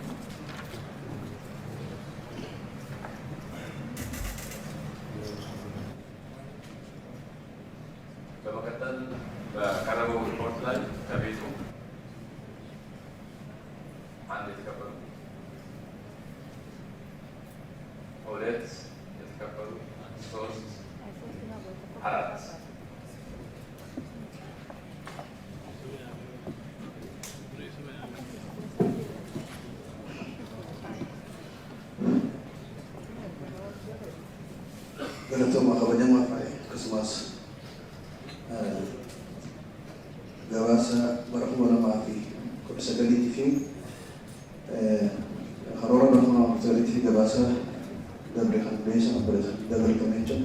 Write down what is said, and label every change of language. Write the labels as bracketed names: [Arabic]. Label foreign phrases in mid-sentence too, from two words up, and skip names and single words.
[Amharic] በመቀጠል በቀረበው ሪፖርት ላይ ከቤቱ አንድ የተከበሩ ሁለት የተከበሩ ሶስት አራት [Oromo] Galatoomaa kabajamaa fi akkasumas gabaasa bara 2019 fi karoora bara 2019 fi gabaasa dabre kan beeksisa dabalfamee jechuudha.